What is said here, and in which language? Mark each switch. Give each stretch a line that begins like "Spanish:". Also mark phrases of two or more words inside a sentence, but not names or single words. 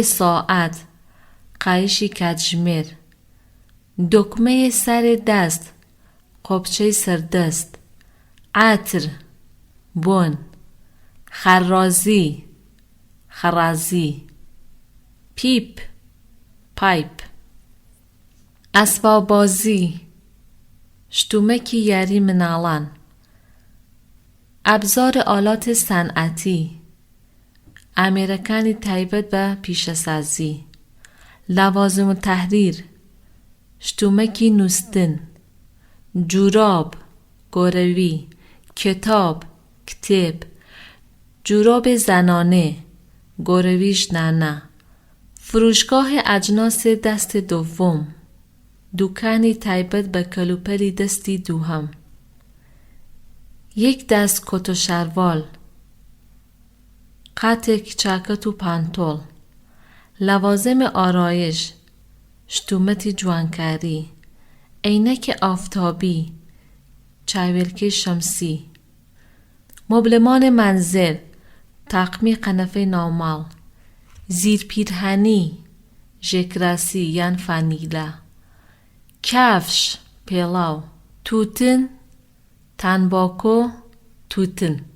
Persian: ساعت، قایشی کاتژمر، دکمه سر دست، قبچه سردست، عطر، بون، خرازی، خرازی، پیپ، پایپ، اسباب بازی،
Central Kurdish: شتومکی یاری مناڵان،
Persian: ئەبزار ئالات صنعەتی،
Central Kurdish: ئامێرەکانی تایبەت بە پیشەسازی،
Persian: لەوازم التحریر،
Central Kurdish: شتومکی نووسن، جوراب، گۆرەوی، کتاب، کتێب،
Persian: جوراب زنانه،
Central Kurdish: گۆرەوی ژنانە،
Persian: فروشگاه اجناس دست دوم،
Central Kurdish: دوکانی تایبەت بە کەلوپەلی دەستی دووهەم،
Persian: یک دست کت و شەروال،
Central Kurdish: قاتێک چاکەت و پانتۆڵ،
Persian: لەوازم ئارایش،
Central Kurdish: شتومەتی جوانکاری،
Persian: عینک ئافتابی،
Central Kurdish: چاویلکەی شەمسی،
Persian: مبلمان منزل،
Central Kurdish: تاقمی قەنەفەی ناوماڵ، زیرپیرهەنی، ژێکراسی یان فانیلە، کەفش، پێڵاو، تووتن، تانباکۆ، تووتن،